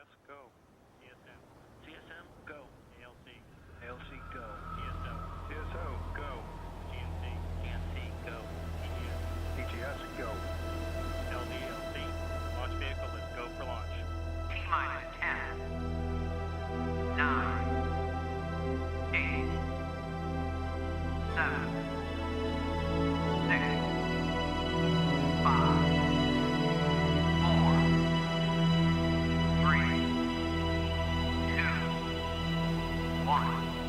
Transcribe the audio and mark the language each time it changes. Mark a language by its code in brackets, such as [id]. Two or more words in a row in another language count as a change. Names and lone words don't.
[en] go. TSM. TSM, go. ALC. ALC, go. TSO. TSO, go. GNC. GNC, go. EGS. EGS, go. LDLC. Launch vehicle is go for launch. T-minus 10, 9, 8, 7, 6, 5, 4, 3, 2, 1.